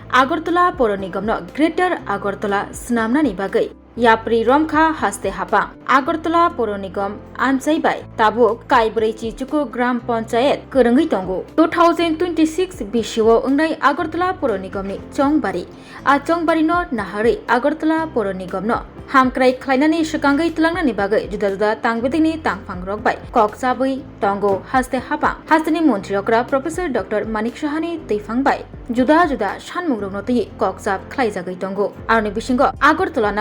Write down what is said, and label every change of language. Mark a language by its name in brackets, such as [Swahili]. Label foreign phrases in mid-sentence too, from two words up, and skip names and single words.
[Kok Borok] আগরতলা পৌর নিগম গ্রেটার আগরতলা স্নামনানি बागै याप्रि रमखा हास्ते हापा আগরতলা পৌর নিগম आनसाइबाय ताबुक काइब्रै चिचुकु ग्राम पंचायत करंगै तंगु 2026 बिसिओ अंगनाय আগরতলা পৌর निगमनि चंगबारि आ चंगबारिनो नाहारै আগরতলা পৌর निगमनो हामक्राय खलायनानै सकांगै तलांनानि बागै जुदा जुदा तांगबेदिनि तांफां रकबाय ककजाबै तंगु हास्ते हापा हास्तेनि मन्त्रि अक्रा प्रोफेसर डॉक्टर मानिक साहानि दैफांबाय जुदा जुदा सानमुंग्रंनोतै ककजाब खलायजागै तंगु आरनि बिसिंगो আগরতলাनाव